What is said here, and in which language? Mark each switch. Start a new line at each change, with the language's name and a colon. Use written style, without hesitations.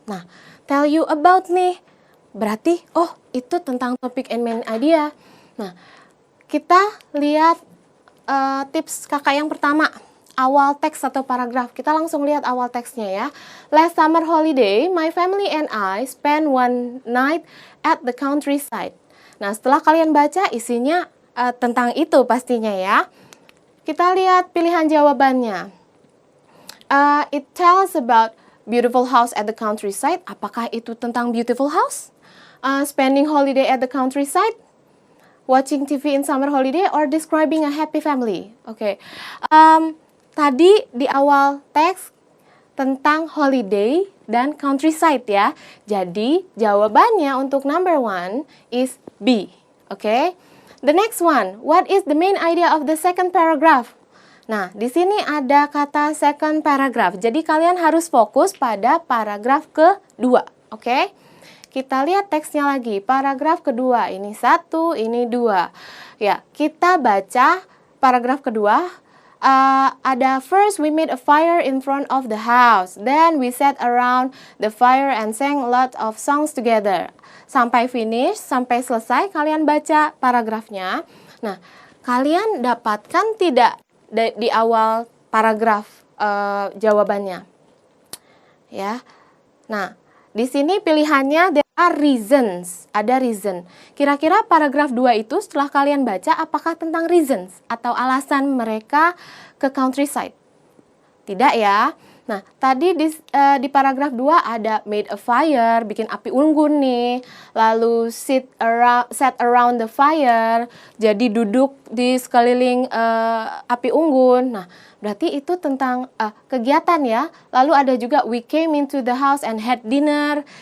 Indonesian: Nah,
English: tell you about
Indonesian: nih berarti oh itu tentang topik and main idea. Nah, kita lihat tips kakak yang pertama, awal teks atau paragraf. Kita langsung lihat awal teksnya ya.
English: Last summer holiday, my family and I spent one night at the countryside.
Indonesian: Nah, setelah kalian baca isinya tentang itu pastinya ya. Kita lihat pilihan jawabannya.
English: It tells about beautiful house at the countryside.
Indonesian: Apakah itu tentang
English: beautiful house? Spending holiday at the countryside? Watching TV in summer holiday or describing a happy family.
Indonesian: Oke. Tadi di awal teks tentang holiday dan countryside ya. Jadi jawabannya untuk
English: number 1 is B.
Indonesian: Oke.
English: The next one, what is the main idea of the second paragraph?
Indonesian: Nah, di sini ada kata second paragraph. Jadi kalian harus fokus pada paragraf kedua. Oke. Kita lihat teksnya lagi, paragraf kedua, ini 1, ini 2. Ya, kita baca paragraf kedua, ada
English: first we made a fire in front of the house, then we sat around the fire and sang a lot of songs together.
Indonesian: Sampai finish, sampai selesai, kalian baca paragrafnya. Nah, kalian dapatkan tidak di awal paragraf jawabannya? Ya, nah, di sini pilihannya
English: there are reasons,
Indonesian: ada reason. Kira-kira paragraf 2 itu setelah kalian baca apakah tentang reasons atau alasan mereka ke countryside? Tidak ya. Nah, tadi di paragraf 2 ada
English: made a fire,
Indonesian: bikin api unggun nih. Lalu
English: sat around the fire,
Indonesian: jadi duduk di sekeliling api unggun. Nah, berarti itu tentang kegiatan ya. Lalu ada juga
English: we came into the house and had dinner.